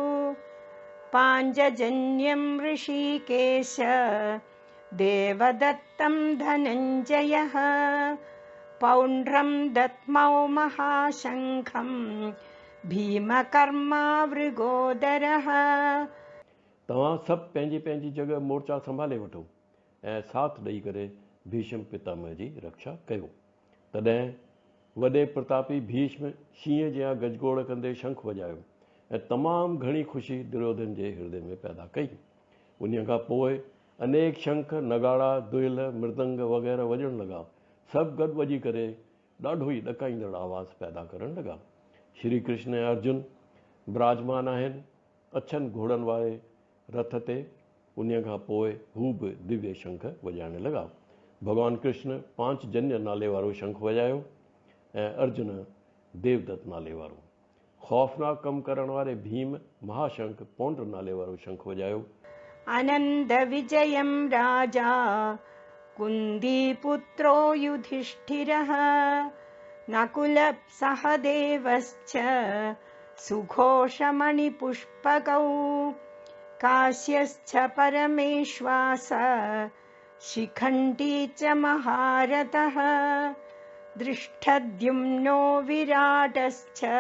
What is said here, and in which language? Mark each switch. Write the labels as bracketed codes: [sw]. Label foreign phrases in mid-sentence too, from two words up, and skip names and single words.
[sa] पाञ्चजन्यं ऋषिकेश देवदत्तं धनञ्जयः पौण्ड्रं दद्मौ महाशङ्खं भीमकर्मा वृगोदरः। [sd] तव्हां सभु पंहिंजी पंहिंजी जॻह मोर्चा संभाले वठो ऐं साथ ॾेई करे भीष्म पितामह जी रक्षा कयो। तॾहिं वॾे प्रतापी भीष्म शींहं जियां गजगोड़ कंदे शंख वॼायो ऐं तमामु घणी ख़ुशी दुर्योधन जे हृदय में पैदा कई। उन खां पोइ अनेक शंख, नगाड़ा, दुहिल, मृदंग वग़ैरह वॼण लॻा। सभु गॾु वॼी करे ॾाढो ई ॾकाईंदड़ आवाज़ पैदा करण लॻा। श्री कृष्ण ऐं अर्जुन विराजमान आहिनि अछनि घोड़नि वारे रथ ते। उन खां पोइ हू बि दिव्य शंख वॼाइण लॻा। भॻवानु कृष्ण पांचजन्य नाले वारो शंख वॼायो ऐं अर्जुन देवदत्त नाले वारो। ख़ौफ़नाक कम करण वारे भीम महाशंख पौंड्र नाले वारो शंख वॼायो। [sa] अनंद विजयं राजा कुन्तीपुत्रो युधिष्ठिरः नकुलः सहदेवश्च सुघोषमणिपुष्पकौ काश्यश्च परमेश्वास शिखण्डी च महारथः दृष्टद्युम्नो विराटश्च